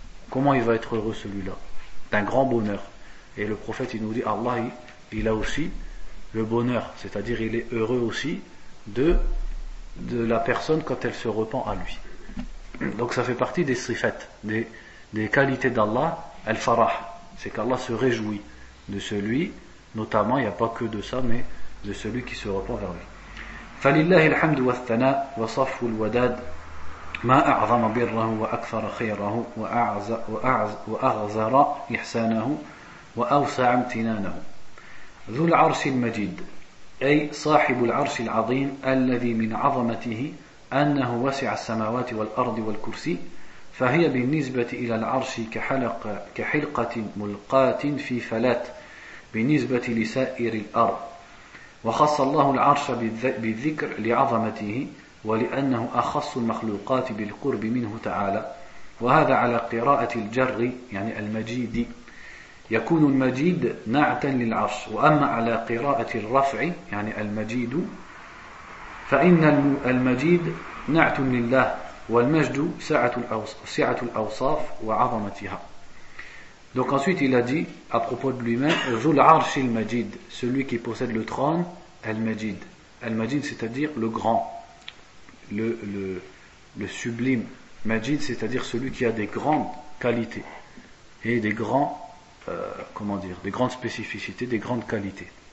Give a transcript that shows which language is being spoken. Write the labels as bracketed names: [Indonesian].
[French] Comment il va être heureux celui-là ? D'un grand bonheur. Et le prophète, il nous dit, Allah, il a aussi le bonheur, c'est-à-dire il est heureux aussi de la personne quand elle se repent à lui. Donc ça fait partie des sifats, des qualités d'Allah, al-farah, c'est qu'Allah se réjouit de celui, notamment, il n'y a pas que de ça, mais de celui qui se repent vers lui. [Arabic] فَلِلَّهِ الْحَمْدُ وَالثَّنَاءُ وَصَفُّ الْوَدَادِ مَا أَعْظَمَ بِرَّهُ وَأَكْثَرَ خَيْرَهُ وَأَغْزَرَ إِحْسَانَهُ وَأَوْسَعَ امْتِنَانَهُ ذُو الْعَرْشِ الْمَجِيدِ أي صاحب العرش العظيم الذي من عظمته أنه وسع السماوات والأرض والكرسي فهي بالنسبة إلى العرش كحلقة ملقاة في فلات بالنسبة لسائر الأرض وخص الله العرش بالذكر لعظمته ولأنه أخص المخلوقات بالقرب منه تعالى وهذا على قراءة الجر يعني المجيد يكون المجيد نعتا للعرش وأما على قراءة الرفع يعني المجيد فإن المجيد نعت لله والمجد سعة الأوصاف وعظمتها. [French] Donc ensuite il a dit à propos de lui-même, [Arabic] ذو العرش المجيد, [French] celui qui possède le trône, المجيد. المجيد c'est-à-dire le grand, le sublime. مجيد c'est-à-dire celui qui a des grandes qualités et des grands des grandes spécificités, des grandes qualités.